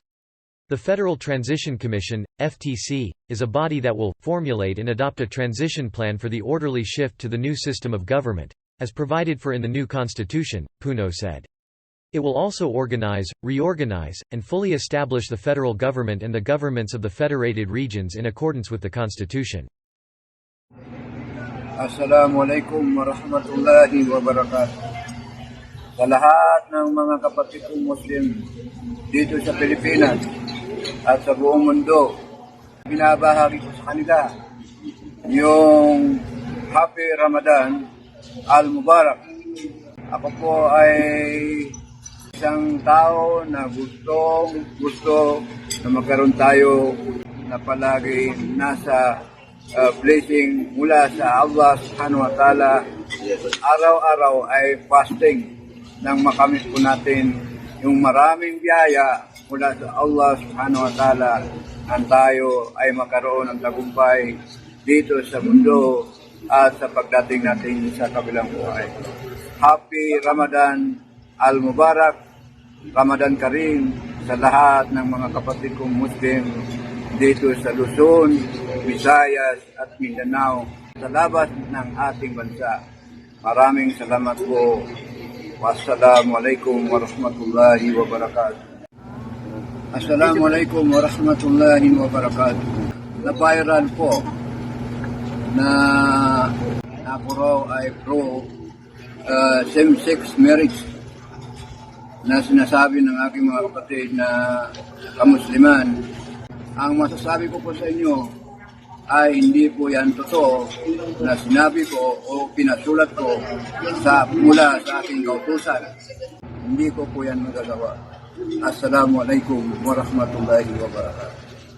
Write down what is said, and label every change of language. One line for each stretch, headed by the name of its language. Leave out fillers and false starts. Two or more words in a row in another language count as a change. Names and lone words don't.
English: The Federal Transition Commission, FTC, is a body that will formulate and adopt a transition plan for the orderly shift to the new system of government, as provided for in the new constitution, Puno said. It will also organize, reorganize, and fully establish the federal government and the governments of the federated regions in accordance with the constitution.
Arabic: السلام عليكم ورحمة الله وبركاته.
Filipino: Sa lahat ng mga kapatid kong Muslim dito sa Pilipinas at sa buong mundo, binabahagi ko sa kanila yung Happy
Arabic: رمضان المبارك.
Filipino: Ako po ay isang tao na gusto na magkaroon tayo na palagi nasa blessing mula sa Allah
Arabic: سبحانه وتعالى.
Filipino: Araw-araw ay fasting nang makamit po natin yung maraming biyaya mula sa Allah
Arabic: سبحانه وتعالى
Filipino: ang tayo ay magkaroon ng tagumpay dito sa mundo at sa pagdating natin sa kabilang buhay. Happy
Arabic: رمضان المبارك، رمضان كريم
Filipino: sa lahat ng mga kapatid kong Muslim dito sa Luzon, Visayas at Mindanao sa labas ng ating bansa. Maraming salamat po.
Arabic: والسلام عليكم ورحمة الله وبركاته. السلام عليكم ورحمة الله وبركاته.
Filipino: Na-viral po na ako raw ay
English: pro same-sex marriage
Filipino: na sinasabi ng aking mga kapatid na kamusliman. Ang masasabi ko po sa inyo ay hindi po yan totoo na sinabi ko o pinasulat ko mula sa aking kautusan. Hindi ko po yan magagawa.
Arabic: السلام عليكم ورحمة الله وبركاته.